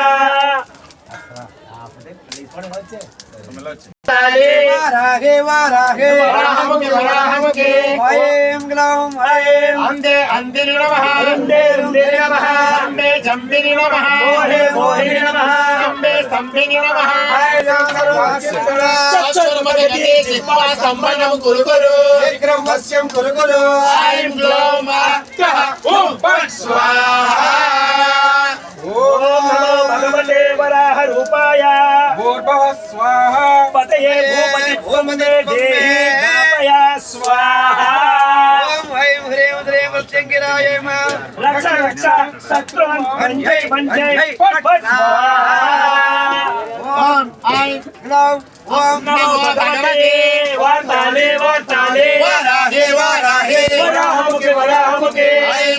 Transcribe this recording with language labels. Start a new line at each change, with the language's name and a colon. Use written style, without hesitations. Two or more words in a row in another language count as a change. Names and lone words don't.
Sanskrit: వారాహే వారాహే వరాహముఖే వరాహముఖే ఐం గ్లాం ఐం అందే అందే నమః రుందే రుందే నమః సంబే జంబే నమః మోహే మోహే నమః సంబే సంబే నమః ఐం సర్వాక్షిప్త చక్షుర్ముఖగతే జిహ్వా సంబరం కురు కురు శీఘ్రం మత్స్యం కురు కురు ఐం గ్లాం తః ఓం భట్ స్వాహా ఓం నమో భగవతే వరాహ రూపాయ భూర్భువఃస్వః పతయే భూపతిత్వం మే దేహి ధారయ స్వాహా ఓం ఐం హ్రీం శ్రీం प्रत्यंगिराय रक्ष रक्ष शत्रुन् भञ्जय भञ्जय फट् फट् ओम ऐं ग्लौं ओम नमो भगवते वार्ताले वार्ताले वराहे वराहे वराहमुखे ऐं